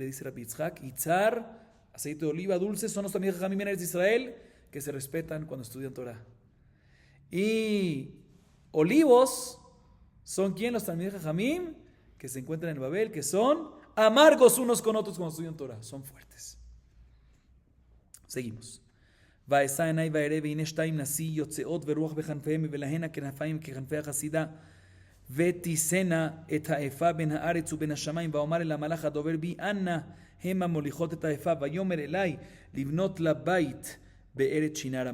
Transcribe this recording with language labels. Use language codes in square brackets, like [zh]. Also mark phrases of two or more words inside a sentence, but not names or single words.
[es] Dice Rabbi Yitzhak, Itzar, aceite de oliva, dulce, son los [he] תלמידי חכמים [es] de Israel que se respetan cuando estudian Torah. Y olivos son, ¿quién? Los [he] תלמידי חכמים [es] que se encuentran en Babel, que son amargos unos con otros cuando estudian Torah, son fuertes. Seguimos. [he] ואשא עיני ואראה והנה שתיים נשיא יוצאות ורוח בכנפיהם ולהנה כנפיים ככנפי החסידה ותישאנה את האפה בין הארץ ובין השמיים ואומר אל המלאך הדובר בי אנה המה מוליכות את האפה ויאמר אלי לבנות לבית בארץ שינר.